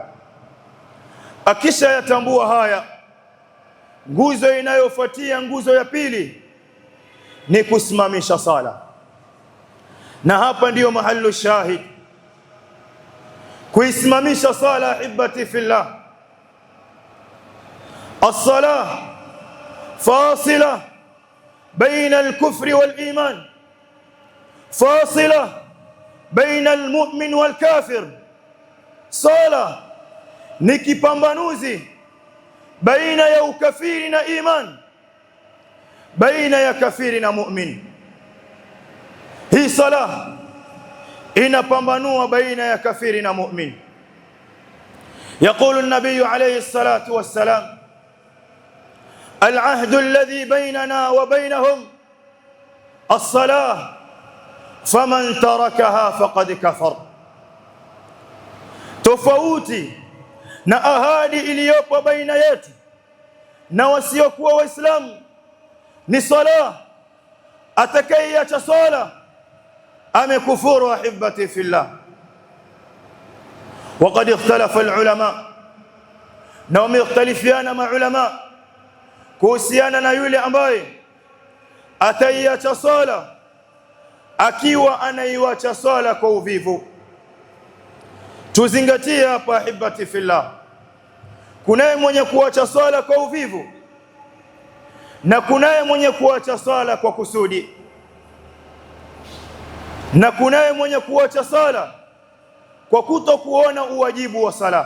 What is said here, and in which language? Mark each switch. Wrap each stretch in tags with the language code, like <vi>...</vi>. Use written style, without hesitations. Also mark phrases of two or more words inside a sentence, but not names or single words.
<sw>Akisha yatambua haya, nguzo inayofuatia, nguzo ya pili, ni kusimamisha sala. Na hapa ndiyo</sw> <ar>محل الشاهد,</ar> <sw>kuisimamisha sala.</sw> <ar>أحبتي في الله، الصلاة فاصلة بين الكفر والإيمان، فاصلة بين المؤمن والكافر.</ar> <sw>Sala ni kipambanuzi baina ya ukafiri na iman, baina ya kafiri na mu'min. Hii sala inapambanua baina ya kafiri na mu'min.</sw> <ar>يقول النبي عليه الصلاة والسلام: العهد الذي بيننا وبينهم الصلاة فمن تركها فقد كفر.</ar> <sw>Tofauti na ahadi iliyopo baina yetu na wasiokuwa Waislamu ni sala. Atakayeacha sala amekufuru.</sw> <ar>أحبتي في الله, وقد اختلف العلماء،</ar> <sw>na wamekhtalifiana maulama kuhusiana na yule ambaye ataiacha sala akiwa anaiacha sala kwa uvivu. Tuzingatie hapa</sw> <ar>أحبتي في الله,</ar> <sw>kunaye mwenye kuacha sala kwa uvivu na kunaye mwenye kuacha sala kwa kusudi, na kunaye mwenye kuacha sala kwa kutokuona uwajibu wa sala.</sw>